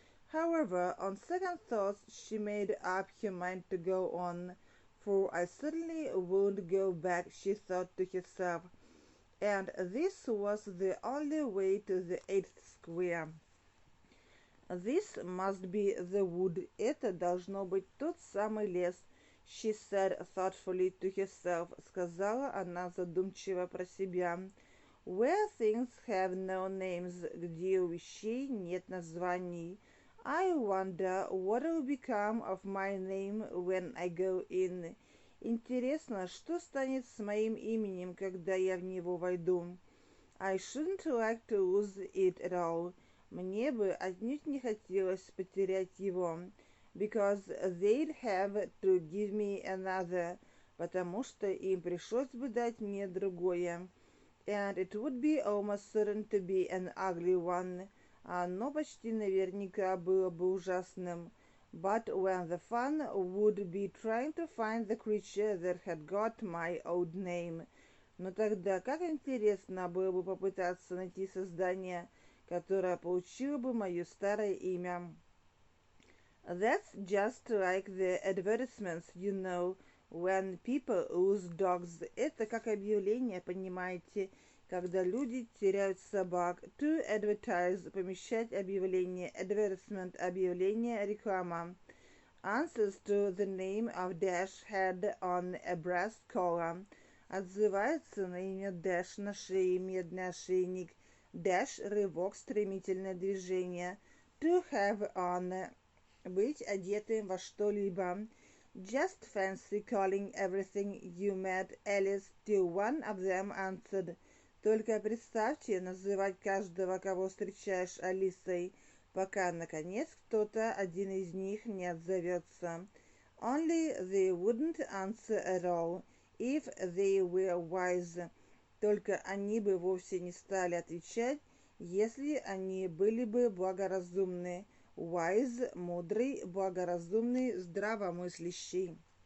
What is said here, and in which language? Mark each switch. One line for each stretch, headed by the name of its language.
English: However, on second thoughts, she made up her mind to go on. For I certainly won't go back, she thought to herself. And this was the only way to the 8th square. This must be the wood.
Russian: Это должно быть тот самый лес.
English: She said thoughtfully to herself.
Russian: Сказала она задумчиво про себя.
English: Where things have no names.
Russian: Где у вещей нет названий.
English: I wonder what will become of my name when I go in.
Russian: Интересно, что станет с моим именем, когда я в него войду?
English: I shouldn't like to lose it at all.
Russian: Мне бы отнюдь не хотелось потерять его.
English: Because they'd have to give me another.
Russian: Потому что им пришлось бы дать мне другое.
English: and it would be almost certain to be an ugly one.
Russian: Оно почти наверняка было бы ужасным.
English: But when the fun would be trying to find the creature that had got my old name.
Russian: Но тогда как интересно было бы попытаться найти создание, которое получило бы мое старое имя.
English: That's just like the advertisements, you know, when people lose dogs.
Russian: Это как объявление, понимаете, когда люди теряют собак. To advertise, помещать объявление. Advertisement, объявление, реклама.
English: Answers to the name of Dash had on a brass collar.
Russian: Отзывается на имя Dash на шее, медный ошейник. Dash, рывок, стремительное движение. To have on, быть одетым во что-либо.
English: Just fancy calling everything you met Alice till one of them answered.
Russian: Только представьте называть каждого, кого встречаешь, Алисой, пока, наконец, кто-то один из них не отзовется.
English: Only they wouldn't answer at all, if they were wise.
Russian: Только они бы вовсе не стали отвечать, если они были бы благоразумны. Wise, мудрый, благоразумный, здравомыслящий.